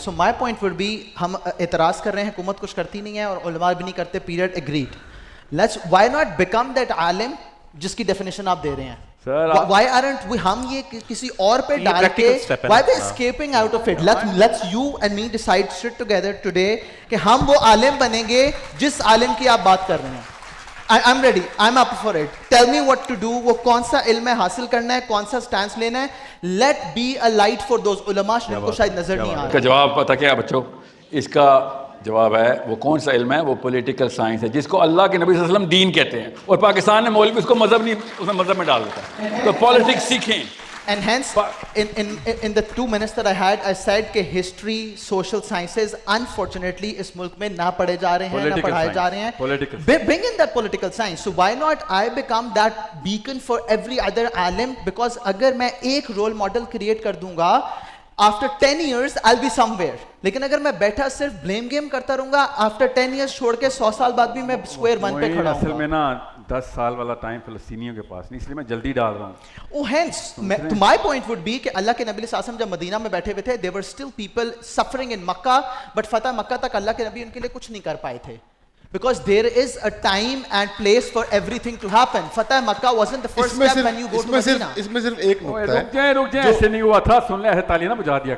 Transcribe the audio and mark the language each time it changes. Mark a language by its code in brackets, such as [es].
[en] so my point would be, [ur] ہم اعتراض کر رہے ہیں حکومت کچھ کرتی نہیں ہے اور علماء بھی نہیں کرتے, period agreed. [en] let's why not become that [ur] عالم جس کی ڈیفینیشن آپ دے رہے ہیں. [en] Why aren't we, [ur] ہم یہ کسی اور پہ ڈال کے, [en] why we escaping out of it? Let's you and me decide sit together today [ur] کہ ہم وہ عالم بنیں گے جس عالم کی آپ بات کر رہے ہیں. [en] I'm ready, I'm up for it. Tell me what to do. [ur] وہ کون سا علم حاصل کرنا ہے, کون سا سٹانس لینا ہے. [en] Let be a light for those [ur] علماء جن کو شاید نظر نہیں آ رہا. اس کا جواب پتہ کیا بچوں, اس کا جواب ہے وہ کون سا علم ہے, وہ پولیٹیکل سائنس ہے جس کو اللہ کے نبی صلی اللہ علیہ وسلم دین کہتے ہیں, اور پاکستان میں مولوی اس کو مذہب نہیں, اس میں مذہب میں ڈال دیتا ہے. تو پالیٹکس سیکھیں. [en] And hence, in the 2 minutes that I had, I said کہ history, social sciences, unfortunately [ur] اس ملک میں نہ پڑھے جا رہے ہیں, نہ پڑھائے جا رہے ہیں. [en] Bring in that political science. So why not I become that beacon for every other عالم, because [ur] اگر میں ایک رول ماڈل کریٹ کر دوں گا, [en] after 10 years I'll be somewhere. [ur] لیکن اگر میں بیٹھا صرف blame game کرتا رہوں گا, [en] after 10 years [ur] چھوڑ کے 100 سال بعد بھی میں square one پہ کھڑا ہوں. اصل میں نا 10 سال والا ٹائم فلسطینیوں کے پاس نہیں, اس لیے میں جلدی ڈال رہا ہوں. [en] Oh, hence, my point would be [ur] کہ اللہ کے نبی صلی اللہ علیہ وسلم جب مدینہ میں بیٹھے ہوئے تھے, [en] there were still people suffering in Makkah, but [ur] فتح مکہ تک اللہ کے نبی ان کے لیے کچھ نہیں کر پائے تھے. [en] Because there is a time and place for everything to happen. Fatah Makkah wasn't the first step when you go to Medina. [ur] اس میں صرف ایک نقطہ ہے, رک جائیں, ایسے نہیں ہوا تھا, سن لے تالی نہ بجا دیا.